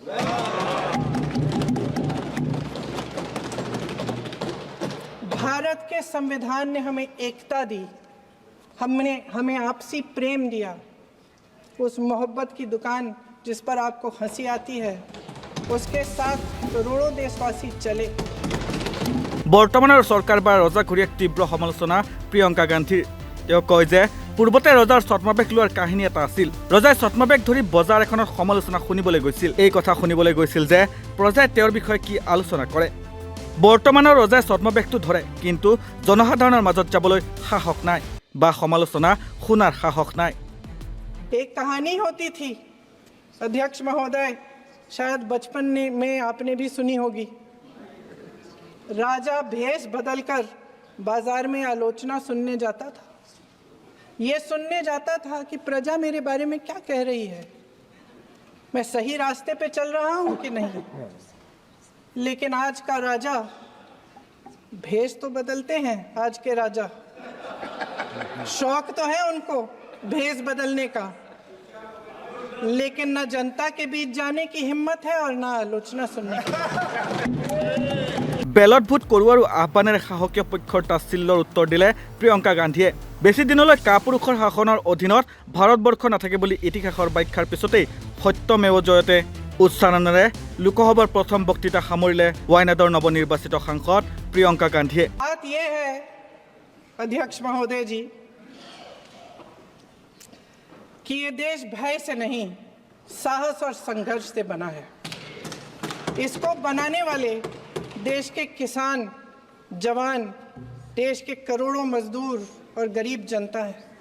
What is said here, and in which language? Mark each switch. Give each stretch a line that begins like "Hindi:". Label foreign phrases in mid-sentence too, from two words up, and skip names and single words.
Hindi: भारत के संविधान ने हमें एकता दी, हमें आपसी प्रेम दिया। उस मोहब्बत की दुकान जिस पर आपको हंसी आती है, उसके साथ करोड़ों देशवासी चले।
Assamese: বৰ্তমানৰ চৰকাৰ বা ৰজাঘৰীয়াক তীব্ৰ সমালোচনা প্ৰিয়ংকা গান্ধীৰ। তেওঁ কয় যে পূৰ্বতে ৰজাৰ ছদ্মবেশ লোৱাৰ কাহিনী এটা আছিল। ৰজাই ছদ্মবেশ ধৰি বজাৰ এখনত সমালোচনা শুনিবলৈ গৈছিল। এই কথা শুনিবলৈ গৈছিল যে প্ৰজাই তেওঁৰ বিষয়ে কি আলোচনা কৰে। বৰ্তমানৰ ৰজাই ছদ্মবেশটো ধৰে, কিন্তু জনসাধাৰণৰ মাজত যাবলৈ সাহস নাই বা সমালোচনা শুনাৰ সাহস নাই।
Hindi: एक कहानी होती थी अध्यक्ष महोदय, शायद बचपन में आपने भी सुनी होगी। राजा भेष बदलकर बाजार में आलोचना सुनने जाता था। ये सुनने जाता था कि प्रजा मेरे बारे में क्या कह रही है, मैं सही रास्ते पे चल रहा हूं कि नहीं। लेकिन आज का राजा, भेष तो बदलते हैं आज के राजा, शौक तो है उनको भेष बदलने का, लेकिन ना जनता के बीच जाने की हिम्मत है और ना आलोचना सुनने की।
Assamese: বেলত ভোট কৰোৱাৰ আহ্বানেৰে সাহসীয় পক্ষৰ তাচ্ছিল্যৰ উত্তৰ দিলে প্ৰিয়ংকা গান্ধীয়ে। বেছি দিনলৈ কাপুৰুষৰ শাসনৰ অধীনত ভাৰতবৰ্ষ নাথাকে বুলি ইতিহাসৰ ব্যাখ্যাৰ পিছতেই
Sanskrit: सत्यमेव जयते
Assamese: উচ্চাৰণেৰে লোকসভাৰ প্ৰথম বক্তৃতা সামৰিলে ৱায়নাডৰ নৱনিৰ্বাচিত সাংসদ প্ৰিয়ংকা গান্ধীয়ে।
Hindi: बात यह है अध्यक्ष महोदय जी कि ये देश भय से नहीं, साहस और संघर्ष से बना है। इसको बनाने वाले देश के किसान, जवान, देश के करोड़ों मजदूर और गरीब जनता है।